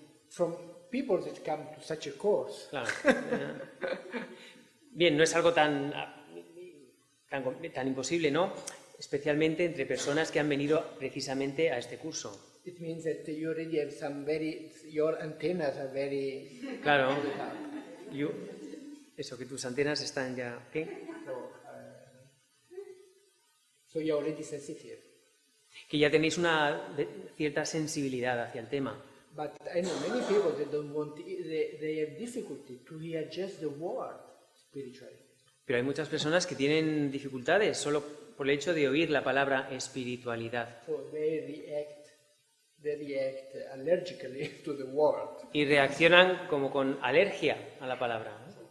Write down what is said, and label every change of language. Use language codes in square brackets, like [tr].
[en] From people that come to such a course. [es] Claro. Bien, no es algo tan imposible, ¿no? Especialmente entre personas que han venido precisamente a este curso. [en] It means that you already have your antennas are very. [es] Claro. Eso, que tus antenas están ya. ¿Qué? [en] So you're already sensitive. [es] Que ya tenéis una cierta sensibilidad hacia el tema. [en] But I know many people that don't want. They have difficulty to hear just the word spirituality. [es] Pero hay muchas personas que tienen dificultades solo por el hecho de oír la palabra espiritualidad. [en] So they react allergically to the word. [es] Y reaccionan como con alergia a la palabra.